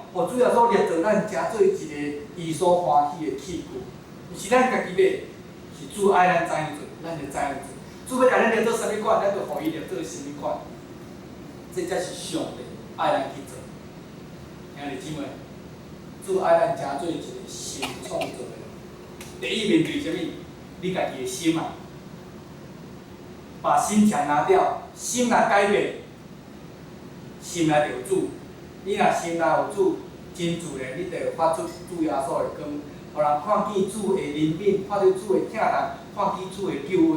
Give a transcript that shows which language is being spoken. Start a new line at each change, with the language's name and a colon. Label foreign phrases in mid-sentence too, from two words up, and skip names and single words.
Min Nan Chinese: 互主耶稣捏造咱，成做一个伊所欢喜的器具，毋是咱家己买，是主爱咱怎样做，咱就怎样做。主要甲咱捏做啥物款，咱就互伊捏做啥物款。这才是上帝爱咱去做。兄弟姊妹，主爱咱成做一个新创造的人。第一面对啥物？你家己的心啊，把心墙拿掉，心来改变，心来有主。你若心内有主，真自然，你就会发出主耶稣的光，互人看见主的怜悯，看到主的疼爱，看见主的救恩。